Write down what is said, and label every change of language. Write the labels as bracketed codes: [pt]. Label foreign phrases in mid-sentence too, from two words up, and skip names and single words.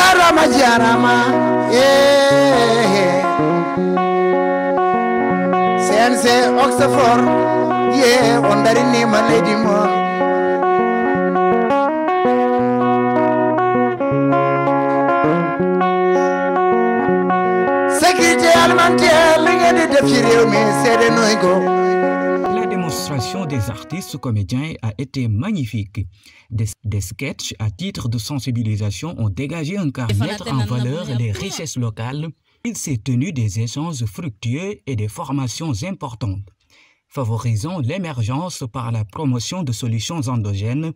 [ff] Fama jarama CNC Oxford on darinima leydi mon [fr] sécurité alimentaire [wo] li ngeen di def ci réew mi seede nooy ko. [fr] La démonstration des artistes comédiens a été magnifique. Des sketchs à titre de sensibilisation ont dégagé un quart mettre en valeur les richesses locales. Il s'est tenu des échanges fructueux et des formations importantes, favorisant l'émergence par la promotion de solutions endogènes.